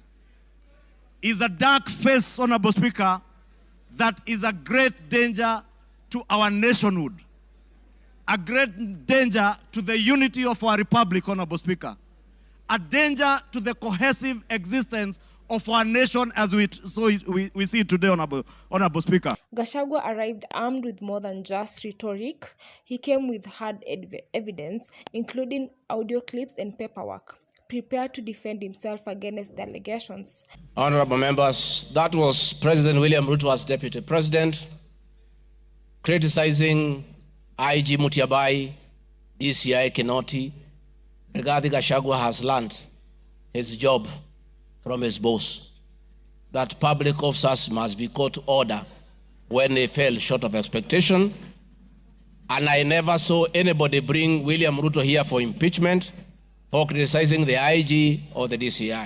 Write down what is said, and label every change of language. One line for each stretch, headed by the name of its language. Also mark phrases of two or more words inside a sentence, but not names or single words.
English: Is a dark face, Honorable Speaker, that is a great danger to our nationhood, a great danger to the unity of our republic, Honorable Speaker, a danger to the cohesive existence of our nation as we see it today, Honorable Speaker. Gachagua arrived armed with more than just rhetoric. He came with hard evidence, including audio clips and paperwork, prepared to defend himself against the allegations. Honorable members, that was President William Ruto as Deputy President, criticizing IG Mutiabai, DCI Kinoti. Rigathi Gachagua has learned his job from his boss, that public officers must be caught to order when they fell short of expectation. And I never saw anybody bring William Ruto here for impeachment for criticizing the IG or the DCI.